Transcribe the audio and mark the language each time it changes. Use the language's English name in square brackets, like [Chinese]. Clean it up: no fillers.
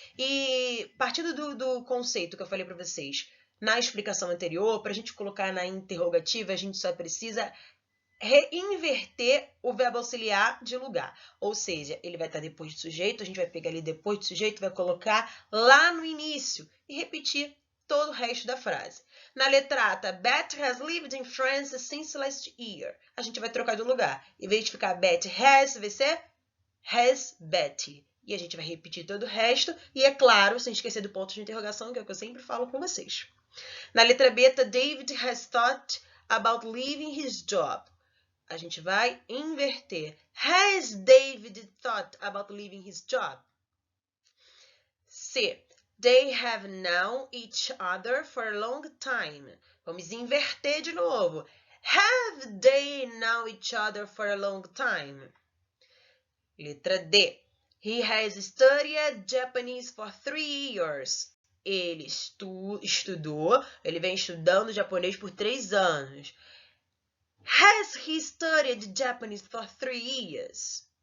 [Portuguese] E partindo do conceito que eu falei para vocês na explicação anterior, para a gente colocar na interrogativa, a gente só precisa reinverter o verbo auxiliar de lugar. Ou seja, ele vai estar depois do sujeito, a gente vai pegar ele depois do sujeito, vai colocar lá no início e repetir todo o resto da frase. Na letra A, [English] Betty has lived in France since last year. [Portuguese] A gente vai trocar de lugar. Em vez de ficar Betty has, vai ser has Betty. E a gente vai repetir todo o resto. E é claro, sem esquecer do ponto de interrogação, que é o que eu sempre falo com vocês. Na letra B, [English] David has thought about leaving his job. [Portuguese] A gente vai inverter. [English] Has David thought about leaving his job? C. They have known each other for a long time. [Portuguese] Vamos inverter de novo. [English] Have they known each other for a long time? [Portuguese] Letra D. [English] He has studied Japanese for 3 years. [Portuguese] Ele estudou, ele vem estudando japonês por 3 anos. [English] Has he studied Japanese for 3 years?